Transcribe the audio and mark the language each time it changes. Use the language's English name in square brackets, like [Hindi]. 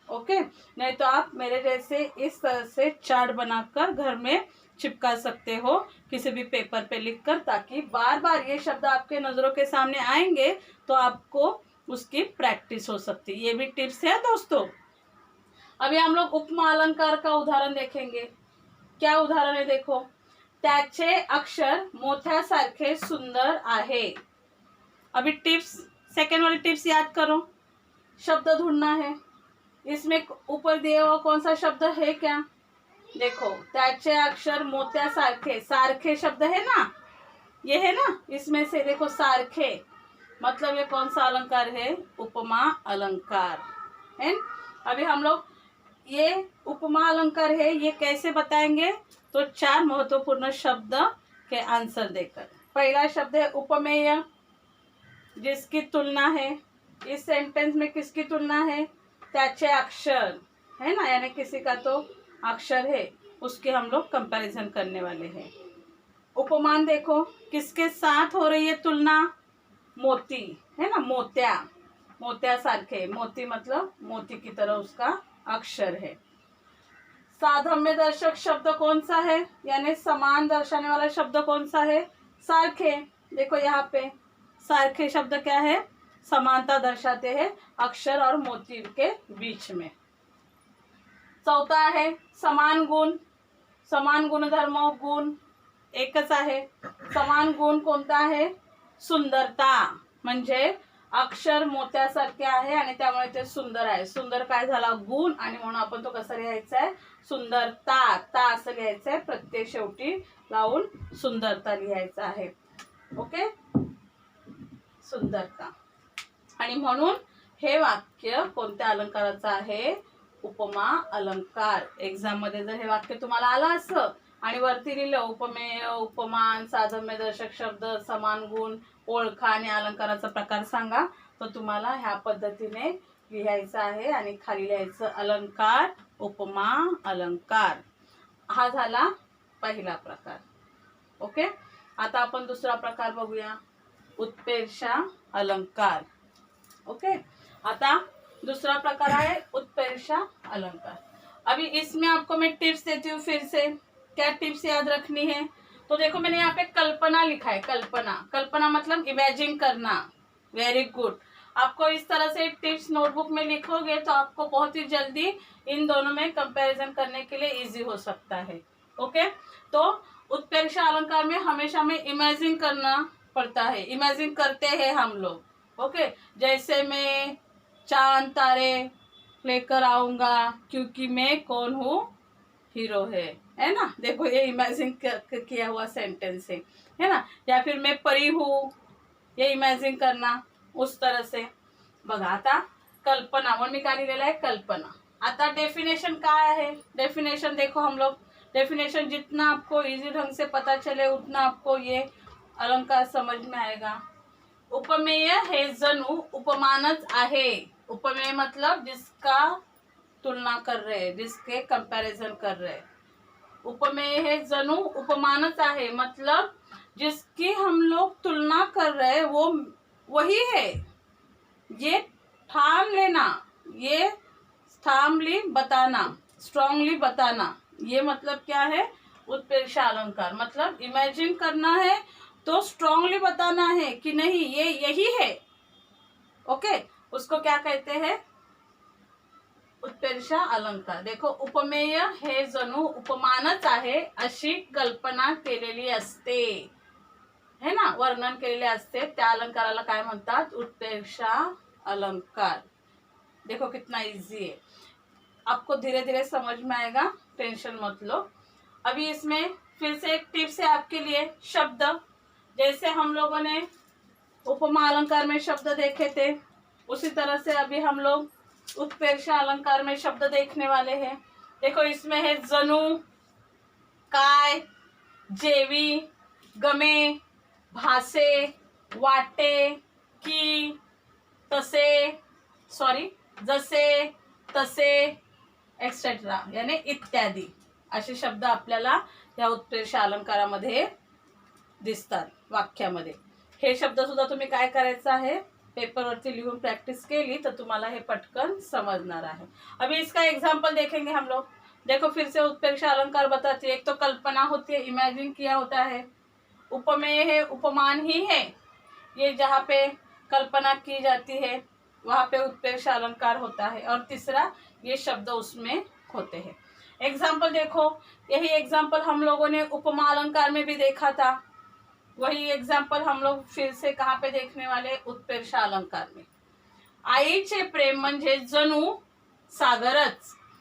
[Hindi] Okay, नहीं तो आप मेरे जैसे इस तरह से चार्ट बनाकर घर में चिपका सकते हो किसी भी पेपर पे लिखकर, ताकि बार बार ये शब्द आपके नज़रों के सामने आएंगे तो आपको उसकी प्रैक्टिस हो सकती है। ये भी टिप्स है दोस्तों। अभी हम लोग उपमा अलंकार का उदाहरण देखेंगे। क्या उदाहरण है देखो, [Marathi] त्याचे अक्षर मोत्यासारखे सुंदर आहे। [Hindi] अभी टिप्स, सेकेंड वाली टिप्स याद करो। शब्द ढूंढना है। इसमें ऊपर दिया हुआ कौन सा शब्द है क्या? देखो, [Marathi] त्याचे अक्षर मोत्यासारखे, [Hindi] सारखे शब्द है ना, ये है ना। इसमें से देखो सारखे, मतलब ये कौन सा अलंकार है? उपमा अलंकार है। अभी हम लोग ये उपमा अलंकार है, ये कैसे बताएंगे? तो 4 महत्वपूर्ण शब्द के आंसर देकर। पहला शब्द है उपमेय, जिसकी तुलना है। इस सेंटेंस में किसकी तुलना है? [Marathi] त्याचे अक्षर, [Hindi] है ना, यानी किसी का तो अक्षर है, उसके हम लोग कंपैरिजन करने वाले हैं। उपमान देखो, किसके साथ हो रही है तुलना? मोती, है ना, मोत्या, मोत्या सारखे, मोती मतलब मोती की तरह उसका अक्षर है। साधम्य दर्शक शब्द कौन सा है, यानी समान दर्शाने वाला शब्द कौन सा है? सारखे। देखो यहाँ पे सारखे शब्द क्या है? समानता दर्शाते हैं अक्षर और मोती के बीच में। चौथा है समान गुण। [Marathi] समान गुणधर्म, गुण एकच आहे। समान गुण कोणता आहे? सुंदरता, म्हणजे अक्षर मोत्यासारखे आहे आणि त्यामुळे ते सुंदर आहे. सुंदर काय झाला गुण आणि म्हणून आपण तो कसा लिहायचा आहे सुंदरता. ता असं लिहायचं आहे, प्रत्यय शेवटी लावून सुंदरता लिहायचं आहे. ओके, सुंदरता. आणि म्हणून हे वाक्य कोणत्या अलंकाराचं आहे? उपमा अलंकार. एक्झाम मध्ये जर हे वाक्य तुम्हाला आलं असं आणि वरती लिहिलं उपमेय, उपमान, साधम्यदर्शक शब्द, समान गुण, ओळखा आणि अलंकाराचा प्रकार सांगा, तर तुम्हाला ह्या पद्धतीने लिहायचं आहे आणि खाली लिहायचं अलंकार, उपमा अलंकार. हा झाला पहिला प्रकार. ओके, आता आपण दुसरा प्रकार बघूया, उत्प्रेक्षा अलंकार. [Hindi] ओके, आता दूसरा प्रकार है उत्प्रेक्षा अलंकार. अभी इसमें आपको मैं टिप्स देती हूँ फिर से. क्या टिप्स याद रखनी है? तो देखो मैंने यहाँ पे कल्पना लिखा है. कल्पना, कल्पना मतलब इमेजिन करना. Very good. आपको इस तरह से टिप्स नोटबुक में लिखोगे तो आपको बहुत ही जल्दी इन दोनों में कंपैरिजन करने के लिए इजी हो सकता है. ओके, तो उत्प्रेक्षा अलंकार में हमेशा में इमेजिन करना पड़ता है. इमेजिन करते हैं हम लोग. ओके, जैसे मैं चांद तारे लेकर आऊंगा क्योंकि मैं कौन हूँ, हीरो है ना. देखो ये इमेजिन किया हुआ सेंटेंस है ना. या फिर मैं परी हूँ, ये इमेजिन करना उस तरह से. [Marathi] बघा आता कल्पना, म्हणून मी काय लिहिलेलं आहे कल्पना. आता डेफिनेशन काय आहे? [Hindi] डेफिनेशन देखो हम लोग, डेफिनेशन जितना आपको इजी ढंग से पता चले उतना आपको ये अलंकार समझ में आएगा. [Marathi] उपमेय हे जणू उपमानच आहे. [Hindi] उपमेय मतलब जिसका तुलना कर रहे, जिसके कंपैरिजन कर रहे. [Marathi] उपमेय हे जणू उपमानच आहे [Hindi] मतलब जिसकी हम लोग तुलना कर रहे वो वही है. ये ठाम लेना, ये स्थामली बताना, स्ट्रांगली बताना, ये मतलब क्या है? उत्प्रेक्षा अलंकार. मतलब इमेजिन करना है तो स्ट्रांगली बताना है कि नहीं ये यही है. ओके, उसको क्या कहते हैं? उत्प्रेक्षा अलंकार. [Marathi] देखो उपमेय हे जणू उपमानच आहे अशी कल्पना केलेली असते, है ना, वर्णन केलेले असते, त्या अलंकाराला काय म्हणतात? [Hindi] उत्प्रेक्षा अलंकार. देखो कितना इजी है, आपको धीरे धीरे समझ में आएगा, टेंशन मत लो. अभी इसमें फिर से एक टिप्स है आपके लिए. शब्द, जैसे हम लोगों ने उपमा अलंकार में शब्द देखे थे उसी तरह से अभी हम लोग उत्प्रेक्षा अलंकार में शब्द देखने वाले हैं. [Marathi] देखो इसमें है जणू, काय, जेवी, गमे, भासे, वाटे, की, तसे, सॉरी जसे, तसे, एक्सेट्रा, यानी इत्यादी असे शब्द आपल्याला या उत्प्रेक्षा अलंकारामध्ये दिसतात वाक्यामध्ये. हे शब्द सुद्धा तुम्ही काय करायचं आहे? पेपरवरती लिहून प्रैक्टिस केली तर तुम्हाला हे पटकन समझणार आहे. [Hindi] अभी इसका एग्जाम्पल देखेंगे हम लोग. देखो फिर से उत्प्रेक्षा अलंकार बताती है. एक तो कल्पना होती है, इमेजिन किया होता है. उपमेय है, उपमान ही है, ये जहाँ पे कल्पना की जाती है वहाँ पे उत्प्रेक्षा अलंकार होता है. और तीसरा ये शब्द उसमें होते हैं. एग्जाम्पल देखो, यही एग्जाम्पल हम लोगों ने उपमा अलंकार में भी देखा था. वही एग्जाम्पल हम लोग फिर से कहाँ पे देखने वाले? उत्प्रेक्षा अलंकार में. [Marathi] आईचे प्रेम म्हणजे जणू सागरच.